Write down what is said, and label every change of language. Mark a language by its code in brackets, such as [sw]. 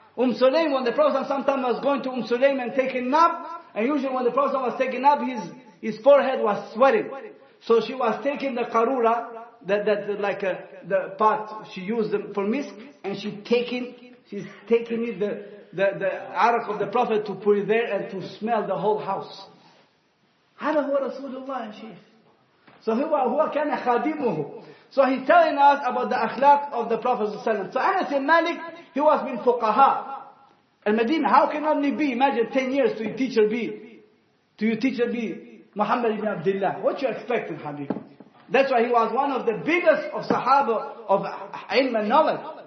[en] Sulaim, when the Prophet sometimes was going to Sulaim and taking nap, and usually when the Prophet was taking nap, his forehead was sweating. So she was taking the karura, the pot she used for misk, and she's taking it, the araq of the Prophet, to put it there and to smell the whole house. [ar] هذا هو رسول الله شيخ. So هو كان خادمه. [en] So he's telling us about the akhlaq of the Prophet ﷺ. So Anas ibn Malik, he was [ar] min fuqaha. [en] And Medina, how can only be, imagine 10 years to your teacher be Muhammad ibn Abdullah. What you expecting, Habib? That's why he was one of the biggest of Sahaba of ilm and knowledge.